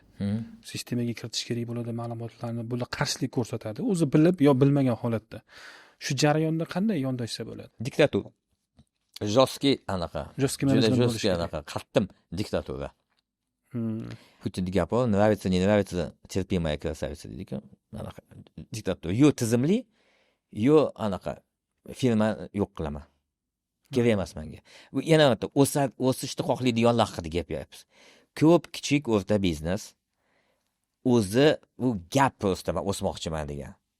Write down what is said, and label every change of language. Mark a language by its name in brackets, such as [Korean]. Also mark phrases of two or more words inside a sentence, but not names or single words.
[Uzbek] Sistemaga kiritish kerak bo'ladi ma'lumotlarni, bular qarshilik ko'rsatadi. O'zi bilib yo bilmagan holatda. Shu jarayonda qanday yondashsa bo'ladi? Diktatura. Жесткий anaqa. Жесткий Juda management bo'lishi жесткий kerak. anaqa, qattiq diktatura. Putinni gapi bor, [Russian] nravится, не nravится, терпимая красавица deydi-ku. [Uzbek] Anaqa diktatura. Yo tizimli, yo anaqa firma yo'q qilaman. Kerak emas menga. Bu yana o'sishni xohlaydiganlar haqida gapyapmiz. Ko'p kichik o'rta biznes o'zi u gap prosta men o'smoqchiman degan.